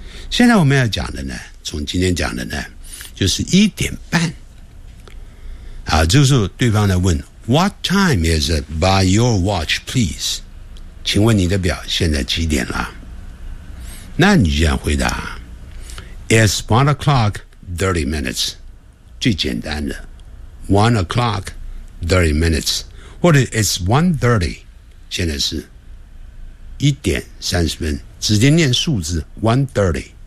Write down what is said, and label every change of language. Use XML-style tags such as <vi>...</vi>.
<zh>现在我们要讲的呢，从今天讲的呢，就是1:30。啊，这个时候对方来问 ，</zh> <en>What time is it by your watch, please？</en> <zh>请问你的表现在几点了？那你就要回答 ，</zh> <en>It's 1:30。</en> <zh>最简单的 1:30，或者</zh> <en>It's 1:30。</en> <zh>现在是1:30，直接念数字 1:30。</zh>